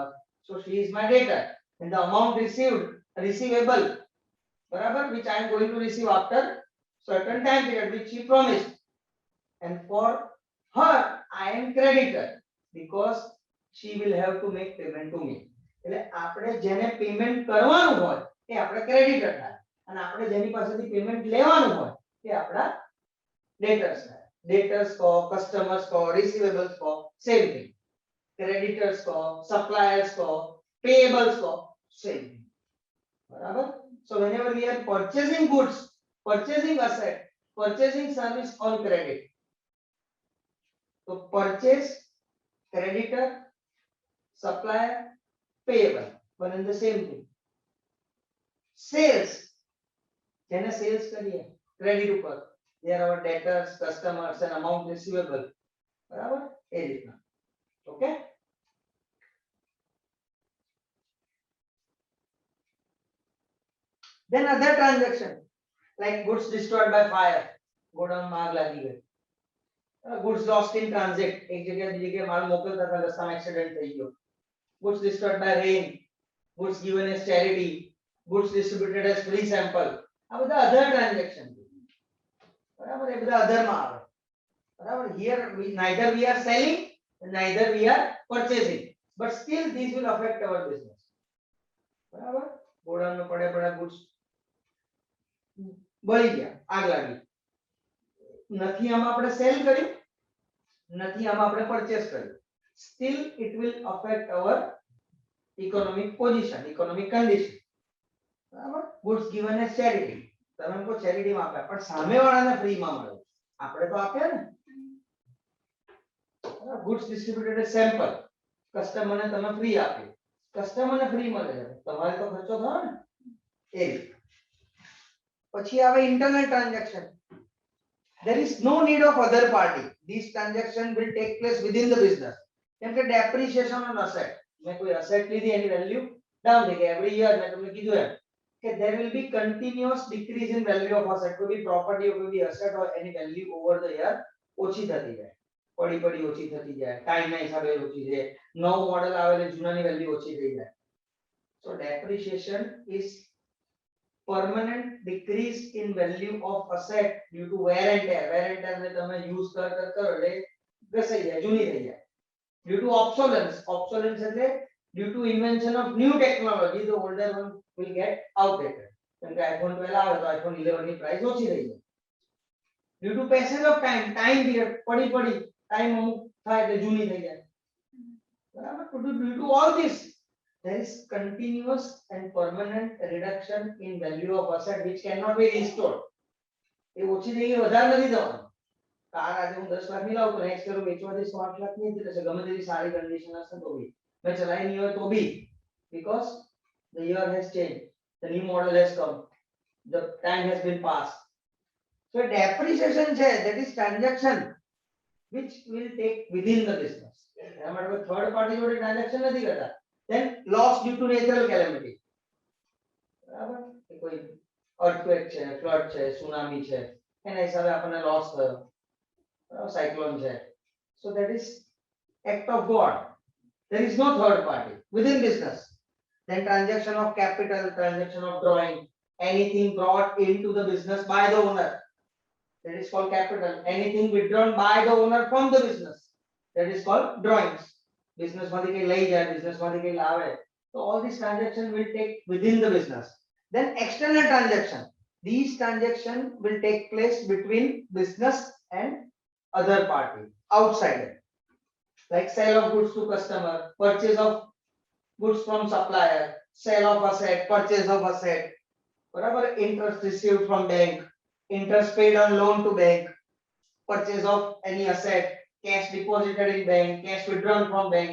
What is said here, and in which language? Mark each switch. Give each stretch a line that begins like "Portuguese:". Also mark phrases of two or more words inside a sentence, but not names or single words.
English: So she is my debtor. And the amount receivable, barabar, which I am going to receive after certain time period which she promised. And for her, I am creditor because she will have to make payment to me.
Gujarati: એટલે આપણે જેને પેમેન્ટ કરવાનું હોય એ આપણે ક્રેડિટર થાય અને આપણે જેની પાસેથી પેમેન્ટ લેવાનું હોય એ આપણા ડેટર્સ થાય. ડેટર્સ કો, કસ્ટમર્સ કો, રિસીવેબલ્સ કો,
English: same thing.
Gujarati: ક્રેડિટર્સ કો, સપ્લાયર્સ કો, પેયેબલ્સ કો,
English: same thing.
Gujarati: બરાબર?
English: So whenever we are purchasing goods, purchasing asset, purchasing service on credit, so purchase, creditor, supplier, payable, one and the same thing. Sales,
Gujarati: જેને sales કરીએ credit ઉપર,
English: they are our debtors, customers and amount receivable.
Gujarati: બરાબર? એ રીતના.
English: Okay? Then other transaction like goods destroyed by fire,
Gujarati: godown માં આગ લાગી ગઈ.
English: Goods lost in transit,
Gujarati: એક જગ્યાએ બીજી જગ્યાએ માલ મોકલતા હતા, રસ્તામાં એક્સિડન્ટ થઈ ગયો.
English: Goods destroyed by rain, goods given as charity, goods distributed as free sample.
Gujarati: આ બધા
English: other transaction.
Gujarati: બરાબર? એ બધા other માં આવે. બરાબર?
English: Here neither we are selling neither we are purchasing, but still these will affect our business.
Gujarati: બરાબર? ગોડાઉન માં પડ્યા goods બળી ગયા, આગ લાગી. નથી આમાં આપણે સેલ કર્યું, નથી આમાં આપણે પરચેસ કર્યું,
English: still it will affect our economic position, economic condition. બરાબર? goods given as charity,
Gujarati: તમે કો charity માં આપ્યા પણ સામેવાળાને ફ્રી માં મળે, આપણે તો આપ્યા ને.
English: goods distributed as sample,
Gujarati: કસ્ટમરને તમે ફ્રી આપી, કસ્ટમરને ફ્રી મળે છે, તમારે તો ખર્ચો થયો ને. એ પછી આવે
English: internal transaction. There is no need of other party. These transactions will take place within the business.
Gujarati: કેમ કે
English: depreciation on asset,
Gujarati: મેં કોઈ asset લીધી એની
English: value down
Gujarati: થઈ ગઈ.
English: every year
Gujarati: મેં તમને કીધું એમ કે
English: there will be continuous decrease in value of asset.
Gujarati: કોઈ બી
English: property or
Gujarati: કોઈ બી
English: asset or any value over the year
Gujarati: ઓછી થતી જાય, પડી ઓછી થતી જાય, ટાઈમ ના હિસાબે ઓછી થાય, નવો મોડેલ આવે એટલે જૂનાની વેલ્યુ ઓછી થઈ જાય.
English: So depreciation is permanent decrease in value of asset due to wear and tear. Wear and tear
Gujarati: ને તમે use કરો એટલે ઘસાઈ જાય, જૂની થઈ જાય.
English: Due to obsolescence, obsolescence એટલે due to invention of new technology, the older one will get outdated.
Gujarati: કેમ કે iPhone 12 આવે તો iPhone 11 ની પ્રાઇસ ઓછી થઈ જાય.
English: Due to passage of time, time period,
Gujarati: પડી time અમુક થાય એટલે જૂની થઈ જાય. બરાબર?
English: Due to all this, there is continuous and permanent reduction in value of asset which cannot be restored.
Gujarati: એ ઓછી થઈ ગઈ, વધારે નથી થવાનું. કાર આજે હું 10 લાખ ની લાવું તો
English: next year
Gujarati: વેચવાથી 8 લાખ ની થશે, ગમે તેવી સારી કન્ડિશન હશે તો બી, મેં ચલાવી નહીં હોય તો બી,
English: because the year has changed, the new model has come, the time has been passed. So depreciation છે, that is transaction which will take within the business.
Gujarati: એના માટે થર્ડ પાર્ટી જોડે ટ્રાન્ઝેક્શન નથી કરતા.
English: Then loss due to natural calamity.
Gujarati: બરાબર? કોઈ earthquake છે, flood છે, tsunami છે, એના હિસાબે આપણને લોસ થયો, સાયક્લોન છે.
English: So that is act of God. There is no third party within business. Then transaction of capital, transaction of drawing, anything brought into the business by the owner, that is called capital. Anything withdrawn by the owner from the business, that is called drawings.
Gujarati: Business માંથી કઈ લઈ જાય, business માંથી કઈ લાવે.
English: So all these transactions will take within the business. Then external transaction. These transactions will take place between business and other party, outsider. Like sale of goods to customer, purchase of goods from supplier, sale of asset, purchase of asset, whatever, interest received from bank, interest paid on loan to bank, purchase of any asset, cash deposited in bank, cash withdrawn from bank.